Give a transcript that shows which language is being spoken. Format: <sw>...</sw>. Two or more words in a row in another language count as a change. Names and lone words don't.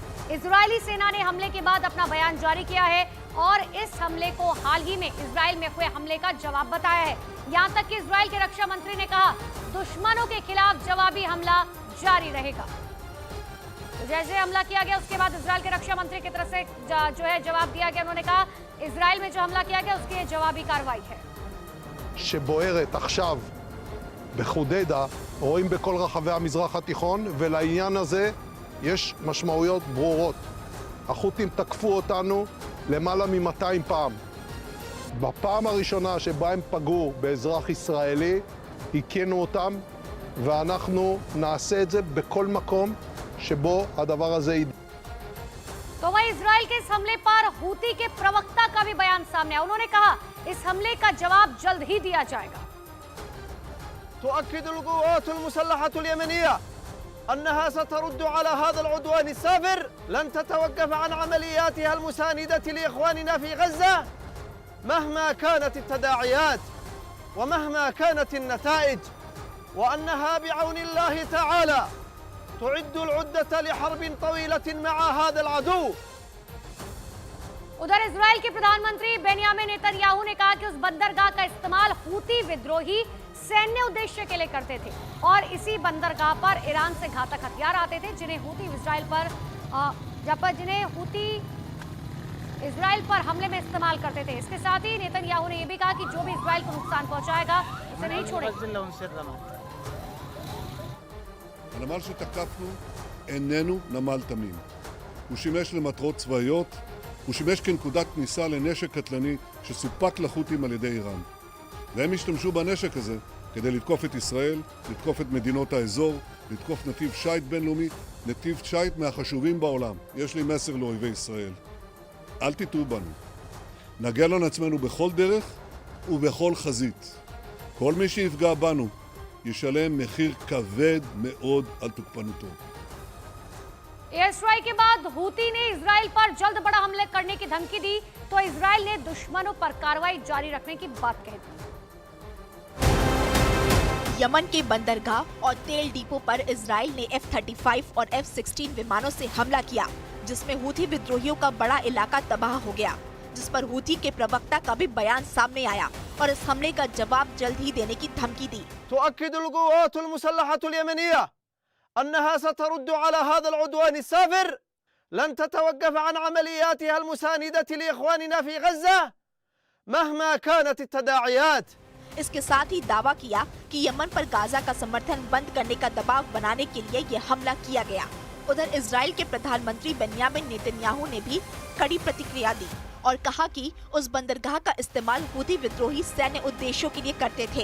<hi>इजरायली सेना ने हमले के बाद अपना बयान जारी किया है और इस हमले को हाल ही में इजराइल में हुए हमले का जवाब बताया है। यहां तक कि इजराइल के रक्षा मंत्री ने कहा, दुश्मनों के खिलाफ जवाबी हमला जारी रहेगा। तो जैसे हमला किया गया, उसके बाद इजराइल के रक्षा मंत्री की तरफ से जो है जवाब दिया गया। उन्होंने कहा, इजराइल में जो हमला किया गया उसकी जवाबी कार्रवाई है।</hi> <he>שבוערת עכשיו בחודדה, רואים בכל רחבי המזרח התיכון, ולעניין הזה יש משמעויות ברורות. החות'ים תקפו אותנו למעלה מ-200 פעם. בפעם הראשונה שבה הם פגעו באזרח ישראלי, הכינו אותם, ואנחנו נעשה את זה בכל מקום שבו הדבר הזה ידע.</he> <hi>तो वहीं इजराइल के इस हमले पर हूती के प्रवक्ता का भी बयान सामने आया। उन्होंने कहा इस हमले का जवाब जल्द ही दिया जाएगा।</hi> <ar>تؤكد القوات المسلحة اليمنية أنها سترد على هذا العدوان السافر، لن تتوقف عن عملياتها المساندة لإخواننا في غزة مهما كانت التداعيات ومهما كانت النتائج، وأنها بعون الله تعالى تعد العدة لحرب طويلة مع هذا العدو।</ar> <hi>उधर इजराइल के प्रधानमंत्री बेन्यामिन नेतन्याहू ने कहा कि उस बंदरगाह का इस्तेमाल हूती विद्रोही सैन्य उद्देश्य के लिए करते थे और इसी बंदरगाह पर ईरान से घातक हथियार आते थे जिन्हें हूती इजराइल पर हमले में इस्तेमाल करते थे। इसके साथ ही नेतन्याहू ने यह भी कहा कि जो भी इजराइल को नुकसान पहुंचाएगा उसे नहीं छोड़ेंगे।</hi> <he>הנמל שתקפנו איננו נמל תמים. הוא שימש למטרות צבאיות, הוא שימש כנקודת כניסה לנשק קטלני שסופק לחות'ים על ידי איראן. והם השתמשו בנשק הזה כדי לתקוף את ישראל, לתקוף את מדינות האזור, לתקוף נתיב שייט בינלאומי, נתיב שייט מהחשובים בעולם. יש לי מסר לאויבי ישראל. אל תטעו בנו. נגן על עצמנו בכל דרך ובכל חזית. כל מי שיפגע בנו ישלם מחיר כבד מאוד על תוקפנותו.</he> <en>air strike</en> <hi>के बाद हूती ने इजराइल पर जल्द बड़ा हमले करने की धमकी दी तो इजराइल ने दुश्मनों पर कार्रवाई जारी रखने की बात कह दी। यमन के बंदरगाह और तेल डिपो पर इजराइल ने F-35 और F-16 विमानों से हमला किया, जिसमें हूती विद्रोहियों का बड़ा इलाका तबाह हो गया, जिस पर हूती के प्रवक्ता का भी बयान सामने आया और इस हमले का जवाब जल्द ही देने की धमकी दी।</hi> <ar>تؤكد القوات المسلحة اليمنية أنها سترد على هذا العدوان السافر، لن تتوقف عن عملياتها المساندة لإخواننا في غزة مهما كانت التداعيات।</ar> <hi>इसके साथ ही दावा किया कि यमन पर गाजा का समर्थन बंद करने का दबाव बनाने के लिए ये हमला किया गया। उधर इजराइल के प्रधानमंत्री बेन्यामिन नेतन्याहू ने भी कड़ी प्रतिक्रिया दी और कहा कि उस बंदरगाह का इस्तेमाल हूती विद्रोही सैन्य उद्देश्यों के लिए करते थे।</hi>